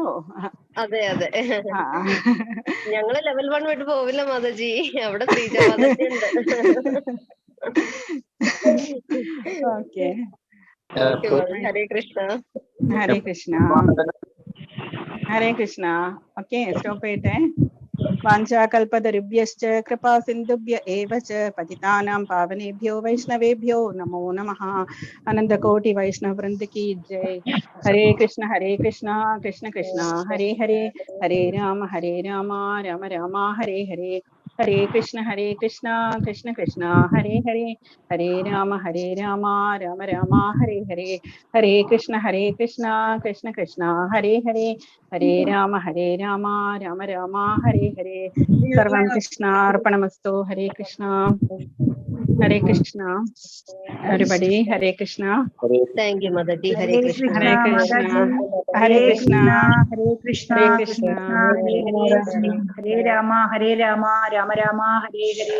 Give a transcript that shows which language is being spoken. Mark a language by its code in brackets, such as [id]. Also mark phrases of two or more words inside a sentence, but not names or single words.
[ml] അതെ അതെ, ഞങ്ങള് ലെവൽ 1 വിട്ട് പോവില്ല മാതാജി, അവിടെ ശ്രീജ മാതാജി ഉണ്ട്. ഓക്കെ, [sa] ഹരേ കൃഷ്ണ. ഹരേ കൃഷ്ണ. ഹരേ കൃഷ്ണ. [ml] ഓക്കെ, സ്റ്റോപ്പ് ചെയ്യട്ടെ. [sa] വാഞ്ചാകൽപതരുഭ്യശ്ച കൃപാ സിന്ധുഭ്യ ഏവ ച പതിതാനാം പാവനേഭ്യോ വൈഷ്ണവേഭ്യോ നമോ നമഃ. അനന്തകോടി വൈഷ്ണവ വൃന്ദ കി ജയ്. ഹരേ കൃഷ്ണ കൃഷ്ണ കൃഷ്ണ ഹരേ ഹരേ, ഹരേ രാമ രാമ രാമ ഹരേ ഹരേ, ഹരേ കൃഷ്ണ കൃഷ്ണ കൃഷ്ണ ഹരേ ഹരേ, ഹരേ രാമ രാമ രാമ ഹരേ ഹരേ, ഹരേ കൃഷ്ണ കൃഷ്ണ കൃഷ്ണ ഹരേ ഹരേ, ഹരേ രാമ രാമ രാമ ഹരേ ഹരേ. സർവം കൃഷ്ണാർപ്പണമസ്തു. ഹരേ കൃഷ്ണ. ഹരേ കൃഷ്ണ എവരിബഡി. ഹരേ കൃഷ്ണ. [en] thank you മാതാജി. [sa] ഹരേ കൃഷ്ണ. ഹരേ കൃഷ്ണ. ഹരേ കൃഷ്ണ. ഹരേ കൃഷ്ണ ഹരേ കൃഷ്ണ കൃഷ്ണ. ഹരേ ഹരേ, ഹരേ രാമ രാമ രാമ ഹരേ ഹരേ.